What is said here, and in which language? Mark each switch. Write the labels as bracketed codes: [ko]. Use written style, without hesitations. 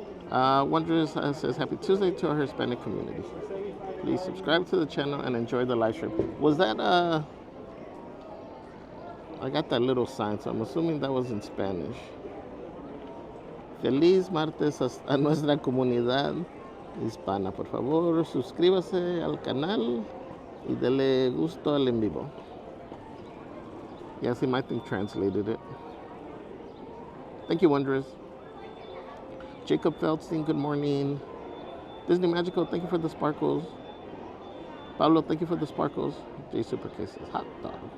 [en] Wondrous says, happy Tuesday to our Hispanic community. Please subscribe to the channel and enjoy the live stream. Was that, I got that little sign, so I'm assuming that was in Spanish. [es] Feliz martes a nuestra comunidad hispana. Por favor, suscríbase al canal y dele gusto al en vivo. [en] Yeah, see, my thing translated it. Thank you, Wondrous. Jacob Feldstein, good morning. Disney Magical, thank you for the sparkles. Pablo, thank you for the sparkles. J Super Kisses, hot dog.